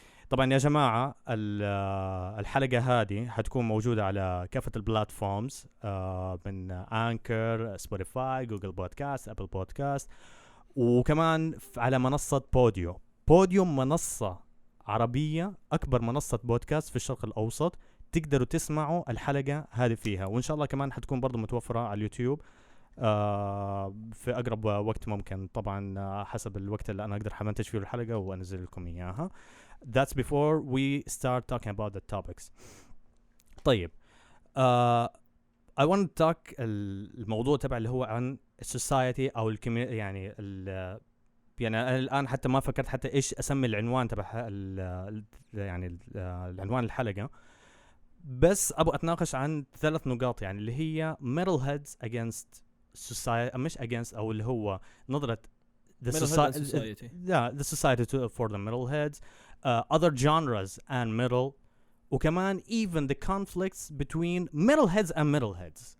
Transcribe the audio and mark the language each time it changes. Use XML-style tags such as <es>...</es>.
<ar>طبعا يا جماعة الحلقة هذه حتكون موجودة على كافة البلاتفورمز من أنكر، سبوتيفاي، جوجل بودكاست، أبل بودكاست، وكمان على منصة بوديوم منصة عربية أكبر منصة بودكاست في الشرق الأوسط. تقدروا تسمعوا الحلقة هذه فيها، وإن شاء الله كمان حتكون برضو متوفرة على اليوتيوب في أقرب وقت ممكن. طبعا حسب الوقت اللي أنا أقدر حمنتج فيه الحلقة وأنزل لكم إياها.</ar> <en>That's before we start talking about the topics.</en> <ar>طيب</ar> <en>I want to talk</en> <ar>الموضوع تبع اللي هو عن society أو يعني يعني الآن حتى ما فكرت حتى إيش أسمي العنوان تبع يعني العنوان الحلقة، بس أبغى أتناقش عن 3 نقاط يعني اللي هي</ar> <en>metalheads against society،</en> <ar>مش against أو اللي هو نظرة</ar> <en>the society for the metalheads, other genres and metal،</en> <ar>وكمان</ar> <en>even the conflicts between metalheads and metalheads.</en>